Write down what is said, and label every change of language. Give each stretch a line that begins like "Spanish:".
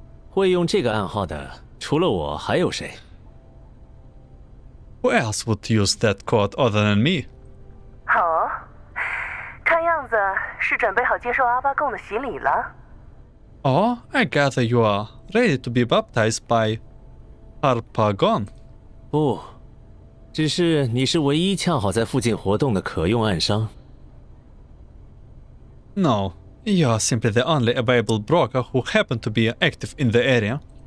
Chinese: 会用这个暗号的，除了我还有谁？
English: Who else would use that code other than me?
Chinese: 哦，看样子是准备好接受阿巴贡的洗礼了。
English: Oh, I gather you are ready to be baptized by Harpagon.
Chinese: 不，只是你是唯一恰好在附近活动的可用暗商。
English: No, you are simply the only available broker who happen to be active in the area.